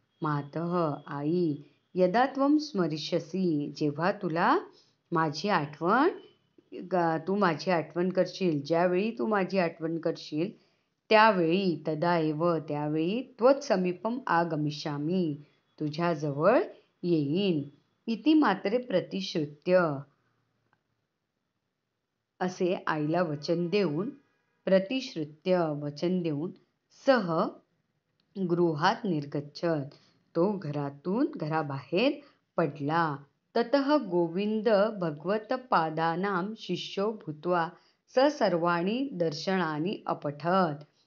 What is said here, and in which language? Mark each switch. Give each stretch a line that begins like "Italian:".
Sanskrit: मातः,
Marathi: आई,
Sanskrit: यदा त्वं स्मरिष्यसि,
Marathi: जेव्हा तू माझी आठवण करशील, ज्यावेळी तू माझी आठवण करशील, त्यावेळी,
Sanskrit: तदा एव,
Marathi: त्यावेळी,
Sanskrit: त्वत्समीपम आगमिष्यामि,
Marathi: तुझ्याजवळ येईन.
Sanskrit: इति मात्रे प्रतिश्रुत्य.
Marathi: असे आईला वचन देऊन,
Sanskrit: सह गृहात निर्गच्छत,
Marathi: तो घराबाहेर पडला.
Sanskrit: ततः गोविंद भगवत्पादानां शिष्यो भूत्वा स सर्वाणि दर्शनानि अपठत.